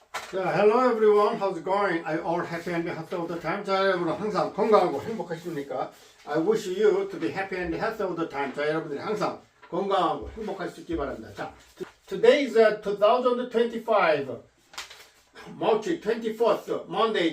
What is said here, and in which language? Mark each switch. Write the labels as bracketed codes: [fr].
[en] Hello everyone, how's it going? Are you all happy and healthy all the time? [ko] 자, 여러분 항상 건강하고 행복하십니까? [en] I wish you to be happy and healthy all the time. [ko] 자, 여러분들이 항상 건강하고 행복할 수 있기 바랍니다. [en] 자, today is 2025, March 24th, Monday.